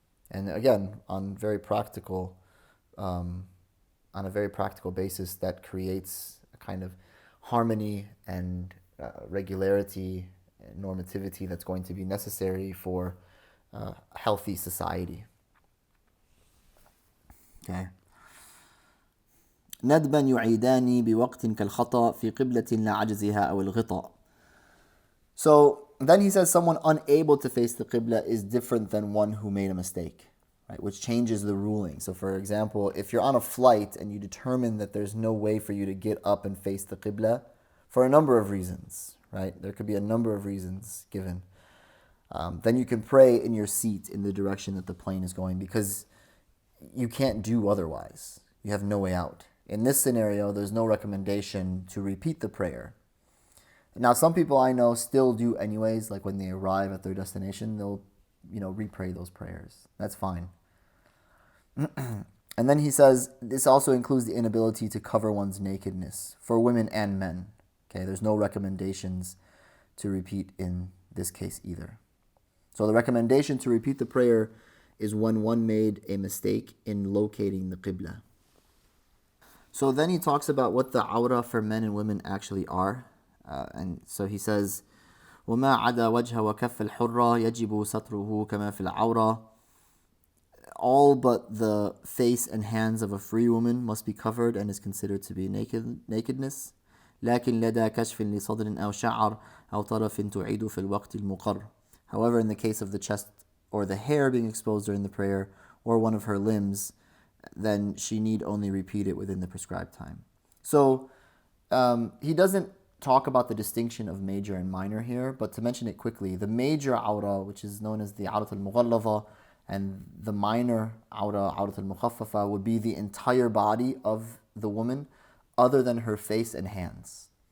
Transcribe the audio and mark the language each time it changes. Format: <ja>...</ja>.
<en>And again, on a very practical basis, that creates a kind of harmony and regularity and normativity that's going to be necessary for a healthy society. Okay.</en> <ar>ندبا يعيدان بوقت كالخطأ في قبلة لعجزها أو الغطاء.</ar> <en>So then he says someone unable to face the qibla is different than one who made a mistake, right? Which changes the ruling. So for example, if you're on a flight and you determine that there's no way for you to get up and face the qibla for a number of reasons, right? There could be a number of reasons given. Then you can pray in your seat in the direction that the plane is going because you can't do otherwise. You have no way out. In this scenario, there's no recommendation to repeat the prayer. Now, some people I know still do anyways, like when they arrive at their destination, they'll, repray those prayers. That's fine. And then he says, this also includes the inability to cover one's nakedness for women and men. Okay, there's no recommendations to repeat in this case either. So the recommendation to repeat the prayer is when one made a mistake in locating the qibla. So then he talks about what the awrah for men and women actually are. And so he says,</en> <ar>وَمَا عَدَى وَجْهَ وَكَفَّ الْحُرَّةِ يَجِبُ سَطْرُهُ كَمَا فِي الْعَوْرَةِ.</ar> <en>All but the face and hands of a free woman must be covered and is considered to be nakedness.</en> <ar>لكن لدى كشف لصدر أو شعر أو طرف تعيد في الوقت المقر.</ar> <en>However, in the case of the chest or the hair being exposed during the prayer or one of her limbs, then she need only repeat it within the prescribed time. So he doesn't talk about the distinction of major and minor here, but to mention it quickly, the major awrah, which is known as the awrah al-mughallazah, and the minor awrah al-mukhaffafa, would be the entire body of the woman other than her face and hands.</en>